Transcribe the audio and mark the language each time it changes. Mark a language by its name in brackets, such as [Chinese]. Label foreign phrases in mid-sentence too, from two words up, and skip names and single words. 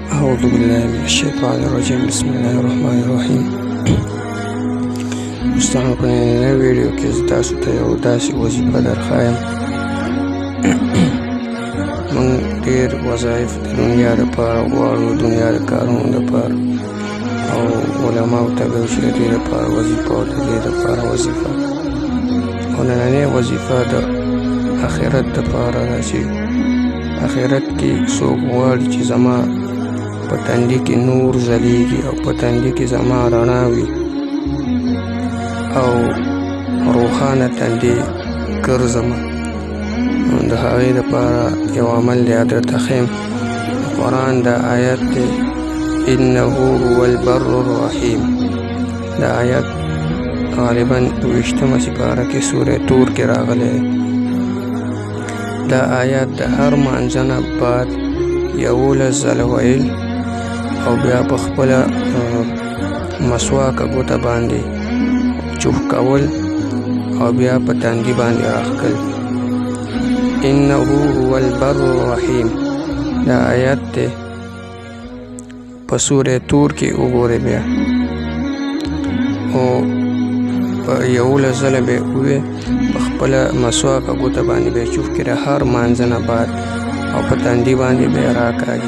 [Arabic] أعوذ بالله من الشيطان الرجيم بسم الله الرحمن الرحیم. [Pashto] مستمع په نننۍ ویډیو کې زه تاسو ته یو داسې وظیفه درښایم. موږ ډېر وظایف د دنیا دپاره غواړو، دنیا د کارونو دپاره، او علماو ته به وایو چې د دې دپاره وظیفه او د دې دپاره وظیفه. او نننۍ وظیفه د آخرت دپاره ده چې آخرت کې څوک غواړي چې زما په تندي کې نور ځلیږي او په تندي کې زما رڼا وي او روښانه تندي ګرځمه. د هغې دپاره یو عمل دی درته ښیم. قرآن دا آیت دی [Arabic] انه هو البر الرحیم. [Pashto] دا آیت غالبا 20مه سپاره کې سوره طور کې راغلی. دا آیات د هر مانځه نه بعد 11 ځله ویل او بیا په خپله مسواکه ګوته باندې چوف کول او بیا په تندي باندې راښکل. [Arabic] انه هو البر الرحیم. [Pashto] دا آیات دی په سوره طور کې وګورئ بیا، او په 11 ځله به ووایي په خپله مسواکه ګوته باندې به چوف کړي هر مانځه نه بعد او په تندي باندې به یې راکاږي.